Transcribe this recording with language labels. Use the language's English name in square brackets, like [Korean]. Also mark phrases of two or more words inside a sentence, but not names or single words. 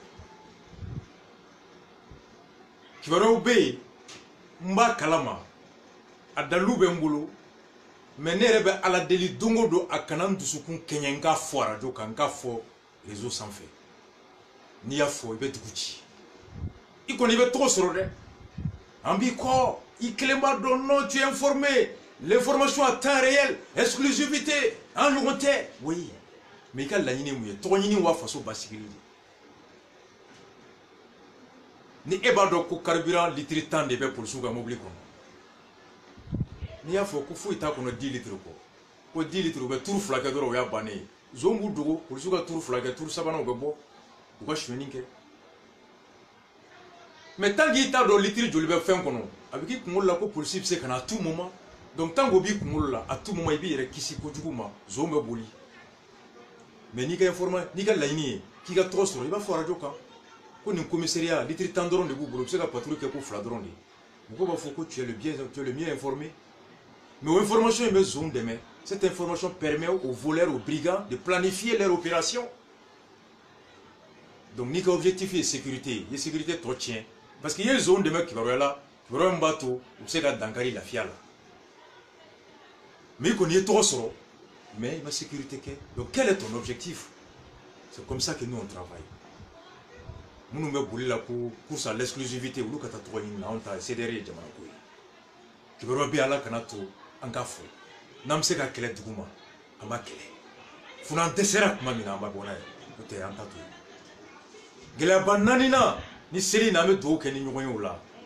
[Bambara] kibaruyaw bɛ yen n b'a kalama a dalilu bɛ n bolo mɛ ne yɛrɛ bɛ ala deli don o don a kana n dusukun kɛɲɛ n k'a fɔ arajo kan n k'a fɔ réseau sanfɛ n'i y'a fɔ i bɛ dugu ci i kɔni i bɛ tɔgɔ sɔrɔ dɛ an b'i kɔ i kelen b'a dɔn [French] non tu es informé l'information à temps réel exclusivité [Bambara] en ɲɔgɔn tɛ [French] oui mais [Bambara] i ka laɲini mun ye tɔgɔ ɲini wa faso basigili ni e b'a dɔn ko [French] carburant litre [Bambara] 10 de bɛ polisiw ka mobili kɔnɔ n'i y'a fɔ ko foyi t'a kɔnɔ 10 litres kɔ ko 10 litres u bɛ turu 2 kɛ dɔrɔn o y'a bannen ye zon b'u dogo polisiw ka turu 2 kɛ turu 3nan u bɛ bɔ u ka sonyɛni kɛ [French] mais tant qu'il [Bambara] t'a dɔn litre joli bɛ fɛn kɔnɔ a bɛ k'i kunkolo la ko polisi bɛ se ka na [French] à tout moment donc tant que [Bambara] b'i kunkolo la [French] à tout moment [Bambara] i b'i yɛrɛ kisi kojugu ma zon bɛ boli mais n'i ka n'i ka laɲini ye k'i ka tɔgɔ sɔrɔ i b'a fɔ arajo kan ko nin commissariat litre 10 dɔrɔn de b'u bolo u bɛ se ka patrouille kɛ ko 2 dɔrɔn de mɔgɔw b'a fɔ ko [French] tu es le mieux informé mais [Bambara] o information in bɛ zon dɛmɛ [French] cette information permet aux voleurs aux brigands de planifier leur opération [Bambara] donc n'i ka objectif ye sécurité i ye sécurité tɔ tiɲɛ [French] parce que [Bambara] i ye zon dɛmɛ kibaruya la kibaruya min b'a to u bɛ se ka dankari lafiya la mais i kɔni ye tɔgɔ sɔrɔ mais i ma sécurité kɛ [French] donc quel est ton objectif c'est comme ça que nous on travaille [Bambara] minnu bɛ boli la ko [French] course à l'exclusivité [Bambara] olu ka taa tɔgɔ ɲini na anw ta CDR ye jamana ko ye kibaruya bɛ ala kana to an ka fɔ n'an bɛ se ka kɛlɛ dugu ma an b'a kɛlɛ funa an dɛsɛra tuma min na an b'a bɔ n'a ye n'o tɛ an ta to yen gɛlɛyaba 4nan ni seli in na an bɛ dugawu kɛ ni ɲɔgɔn ye o la